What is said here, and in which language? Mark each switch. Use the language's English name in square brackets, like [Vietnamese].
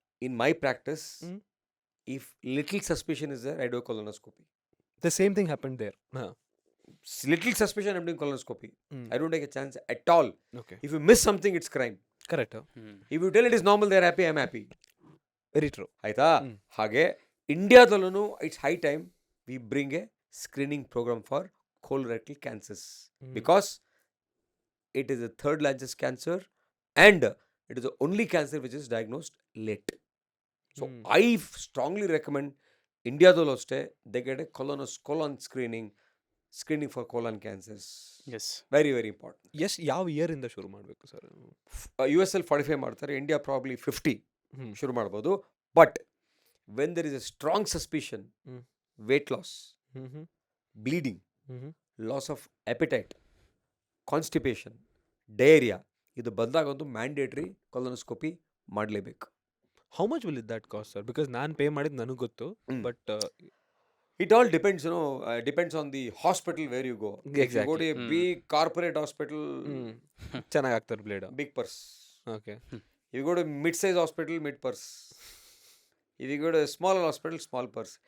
[English] in my practice, Mm. if little suspicion is there, I do a colonoscopy. The same thing happened there. Little suspicion, I'm doing colonoscopy. Mm. I don't take a chance at all. Okay. If you miss something, it's crime. Correct. If you tell it is normal, they're happy, I'm happy. Very true. [Kannada] ಆಯ್ತಾ? Mm. ಹಾಗೆ ಇಂಡಿಯಾದಲ್ಲೂ [English] It's high time we bring a screening program for colorectal cancers Mm. because it is the third largest cancer and it is the only cancer which is diagnosed late. So Mm. I strongly recommend [Kannada] ಇಂಡಿಯಾದಲ್ಲೂ ಅಷ್ಟೇ [English] they get a colon screening for colon cancers. Yes. Very, very important. [Kannada] ಯಾವ year ಇಂದ ಶುರು ಮಾಡಬೇಕು sir? US ಅಲ್ಲಿ 45 ಮಾಡ್ತಾರೆ, India probably 50 ಹ್ಮ್. ಶುರು ಮಾಡ್ಬೋದು. [English] But when there is a strong suspicion, hmm. Weight loss, hmm. Bleeding, hmm. Loss of appetite, constipation, diarrhoea [Kannada] ಇದು ಬಂದಾಗಂತೂ [English] mandatory colonoscopy [Kannada] ಮಾಡಲೇಬೇಕು. [English] How much will that cost sir? Because [Kannada] ನಾನು ಪೇ ಮಾಡಿದ್ದು ನನಗೆ ಗೊತ್ತು. ಹ್ಮ್. [English] But It all depends, depends on the hospital where you go. If you go Exactly. to a big corporate hospital, [Kannada] ಚೆನ್ನಾಗಿ ಆಗ್ತಾರೆ blade. [English] big purse. Okay. If you go to mid-size hospital, mid purse. If you go to a small hospital, small purse.